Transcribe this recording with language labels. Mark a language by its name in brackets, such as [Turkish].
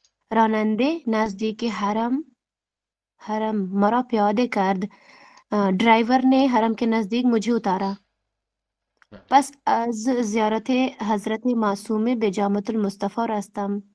[Persian] راننده نزدیک حرم مرا پیاده کرد. [Urdu] ڈرائیور نے حرم کے نزدیک مجھے اتارا. [Persian] پس از زیارت حضرت معصومه به جامع المصطفی رفتم.